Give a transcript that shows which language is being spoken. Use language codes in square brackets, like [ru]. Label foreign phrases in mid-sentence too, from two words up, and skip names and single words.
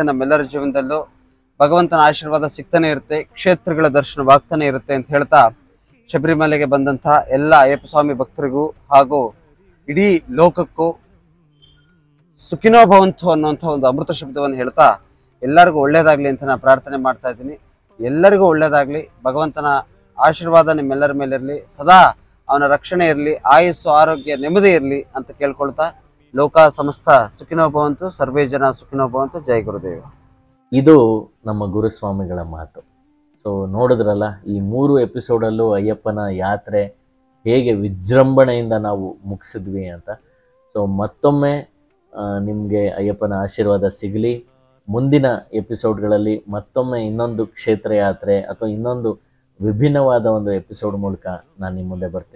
[kn] ನಮ್ಮೆಲ್ಲರ ಜೀವನದಲ್ಲೂ ಭಗವಂತನ ಆಶೀರ್ವಾದ ಸಿಗ್ತಾನೆ ಇರುತ್ತೆ, ಕ್ಷೇತ್ರಗಳ ದರ್ಶನವಾಗ್ತಾನೆ ಇರುತ್ತೆ ಅಂತ ಹೇಳ್ತಾ ಶಬರಿಮಲೆಗೆ ಬಂದಂಥ ಎಲ್ಲ ಅಯ್ಯಪ್ಪ ಸ್ವಾಮಿ ಭಕ್ತರಿಗೂ ಹಾಗೂ ಇಡೀ ಲೋಕಕ್ಕೂ [sa] ಸುಖಿನೋ ಭವಂತು [kn] ಅನ್ನುವಂಥ ಒಂದು ಅಮೃತ ಶಬ್ದವನ್ನು ಹೇಳ್ತಾ ಎಲ್ಲರಿಗೂ ಒಳ್ಳೇದಾಗ್ಲಿ ಅಂತ ನಾನು ಪ್ರಾರ್ಥನೆ ಮಾಡ್ತಾ ಇದ್ದೀನಿ. ಎಲ್ಲರಿಗೂ ಒಳ್ಳೇದಾಗ್ಲಿ, ಭಗವಂತನ ಆಶೀರ್ವಾದ ನಿಮ್ಮೆಲ್ಲರ ಮೇಲೆ ಇರಲಿ, ಸದಾ ಅವನ ರಕ್ಷಣೆ ಇರಲಿ, ಆಯುಸ್ಸು ಆರೋಗ್ಯ ನೆಮ್ಮದಿ ಇರಲಿ ಅಂತ ಕೇಳ್ಕೊಳ್ತಾ [sa] ಲೋಕ ಸಮಸ್ತ ಸುಖಿನೋ ಭವಂತು, ಸರ್ವೇ ಜನ ಸುಖಿನೋ ಭವಂತು. [kn] ಜೈ ಗುರುದೇವ. ಇದು ನಮ್ಮ ಗುರುಸ್ವಾಮಿಗಳ ಮಾತು. ಸೊ ನೋಡಿದ್ರಲ್ಲ, ಈ 3 ಎಪಿಸೋಡಲ್ಲೂ ಅಯ್ಯಪ್ಪನ ಯಾತ್ರೆ ಹೇಗೆ ವಿಜೃಂಭಣೆಯಿಂದ ನಾವು ಮುಗಿಸಿದ್ವಿ ಅಂತ. ಸೊ ಮತ್ತೊಮ್ಮೆ ನಿಮಗೆ ಅಯ್ಯಪ್ಪನ ಆಶೀರ್ವಾದ ಸಿಗಲಿ. ಮುಂದಿನ ಎಪಿಸೋಡ್ಗಳಲ್ಲಿ ಮತ್ತೊಮ್ಮೆ ಇನ್ನೊಂದು ಕ್ಷೇತ್ರ ಯಾತ್ರೆ ಅಥವಾ ಇನ್ನೊಂದು ವಿಭಿನ್ನವಾದ ಒಂದು ಎಪಿಸೋಡ್ ಮೂಲಕ ನಾನು ನಿಮ್ಮ ಮುಂದೆ ಬರ್ತೀನಿ.